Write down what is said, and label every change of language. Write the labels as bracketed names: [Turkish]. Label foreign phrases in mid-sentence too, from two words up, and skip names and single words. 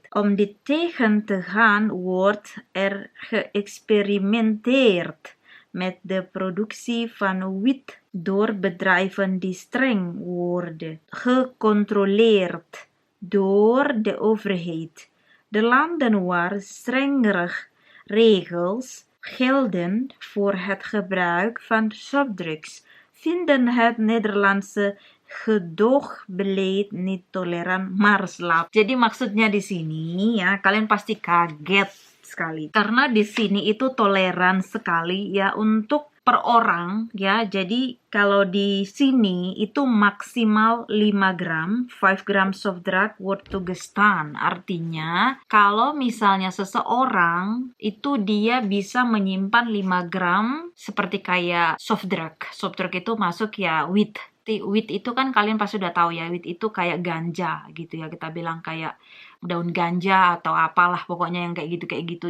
[Dutch] Om dit tegen te gaan wordt er geëxperimenteerd met de productie van wiet door bedrijven die streng worden gecontroleerd door de overheid. De landen waar strengere regels gelden voor het gebruik van softdrugs vinden het Nederlandse gedoogbeleid niet toleran maar slap. [Indonesian] Jadi maksudnya di sini ya, kalian pasti kaget sekali. Karena di sini itu toleran sekali ya untuk per orang ya. Jadi kalau di sini itu maksimal 5 gram, 5 gram [English] soft drug [Dutch] wordt toegestaan. [Indonesian] Artinya kalau misalnya seseorang itu dia bisa menyimpan 5 gram seperti kayak [English] soft drug. Soft drug [Indonesian] itu masuk ya weed. Weed itu kan kalian pasti udah tahu ya, weed itu kayak ganja gitu ya, kita bilang kayak daun ganja atau apalah pokoknya yang kayak gitu.